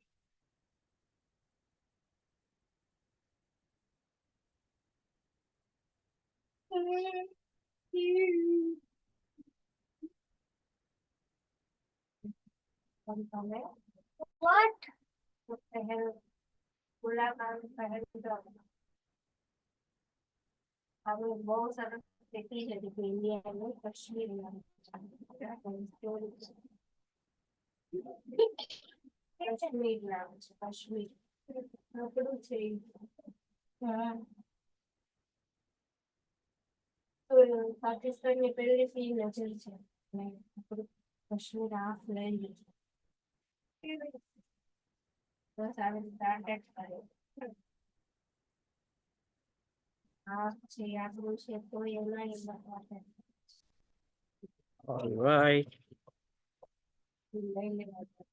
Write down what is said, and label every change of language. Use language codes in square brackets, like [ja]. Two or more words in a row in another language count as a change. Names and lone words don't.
[en] What? What the hell? Gulab Jamun dog. [hi] अब बहुत सारा सिटी है देखो इंडिया में कश्मीर में [gu] कश्मीर नाम છે કશ્મીર આપણું છે હા તો પાકિસ્તાનની પહેલેથી નજર છે ને આપણું કશ્મીર હાફ લઈ લીધું બસ આવી રીતે અટેક કરે હાફ છે આપણું છે તો એના એ બતાવે [en] All right. [gu] લઈ લેવા